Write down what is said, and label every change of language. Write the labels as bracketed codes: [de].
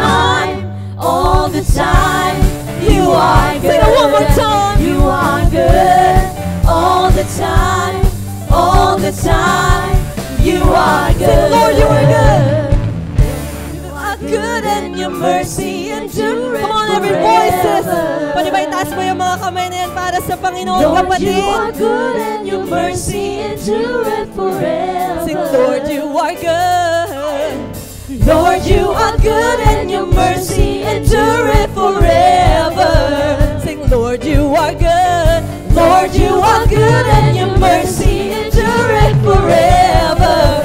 [en] time. All the time. You are good. Sing it one more time. You are good all the time. All the time. You are good. Sing, Lord, you are good. You are good and your mercy endureth Come on, every voices. [tl] Pwede ba itaas mo yung mga kamay na yan para sa Panginoon, [en] Lord, you [tl] kapatid? [en] are good and your mercy endureth forever. Sing, Lord, you are good. Lord, you are good and your mercy endureth forever. Sing, Lord, you are good. Lord, you are good and your mercy endureth forever.